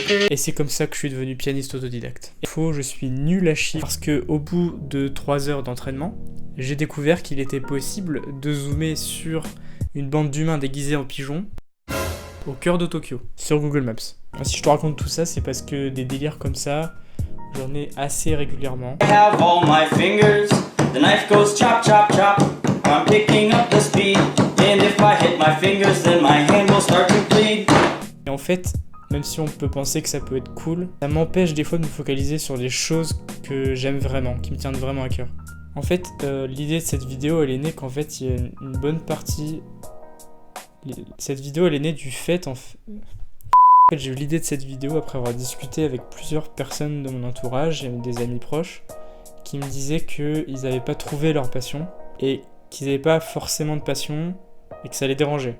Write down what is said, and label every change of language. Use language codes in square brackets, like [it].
[fr] Et c'est comme ça que je suis devenu pianiste autodidacte. Je suis nul à chier parce que au bout de 3 heures d'entraînement, j'ai découvert qu'il était possible de zoomer sur une bande d'humains déguisés en pigeons au cœur de Tokyo, sur Google Maps. Si je te raconte tout ça, c'est parce que des délires comme ça, j'en ai assez régulièrement. [en] I have all my fingers, the knife goes chop chop chop, I'm picking up the speed, and if I hit my fingers, then my hand will start to bleed. [fr] Et en fait, même si on peut penser que ça peut être cool, ça m'empêche des fois de me focaliser sur des choses que j'aime vraiment, qui me tiennent vraiment à cœur. En fait, l'idée de cette vidéo, elle est née qu'en fait, il y a une bonne partie... Cette vidéo, elle est née du fait... En fait, j'ai eu l'idée de cette vidéo après avoir discuté avec plusieurs personnes de mon entourage et des amis proches qui me disaient qu'ils n'avaient pas trouvé leur passion et qu'ils n'avaient pas forcément de passion et que ça les dérangeait.